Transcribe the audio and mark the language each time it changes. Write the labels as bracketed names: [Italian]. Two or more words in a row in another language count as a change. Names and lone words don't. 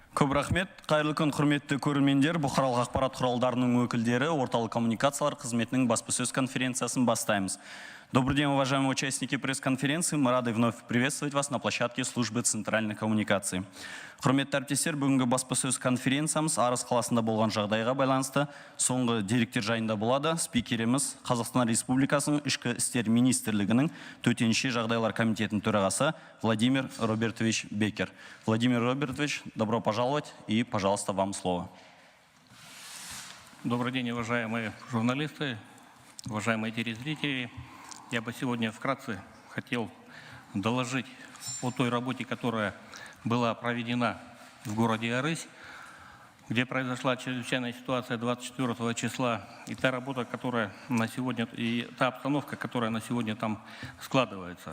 [Kazakh] Көп рахмет. Қайырлы күн, құрметті көрермендер. Бұқаралық ақпарат құралдарының өкілдері орталық коммуникациялар қызметінің баспасөз конференциясын бастаймыз. [Russian] Добрый день, уважаемые участники пресс-конференции. Мы рады вновь приветствовать вас на площадке службы центральных коммуникаций. [Kazakh] Құрметті әріптестер, бүгінгі баспасөз конференциямыз Арыс қаласында болған жағдайға байланысты соңғы деректер жайында болады. Спикеріміз Қазақстан Республикасының Ішкі істер министрлігінің төтенше жағдайлар комитетінің төрағасы Владимир Робертович Бекер. Владимир Робертович, [Russian] добро пожаловать и, пожалуйста, вам слово. Добрый день, уважаемые журналисты, уважаемые телезрители. Я бы сегодня вкратце хотел доложить о той работе, которая была проведена в городе Арысь, где произошла чрезвычайная ситуация 24 числа, и та работа, которая на сегодня, и та обстановка, которая на сегодня там складывается.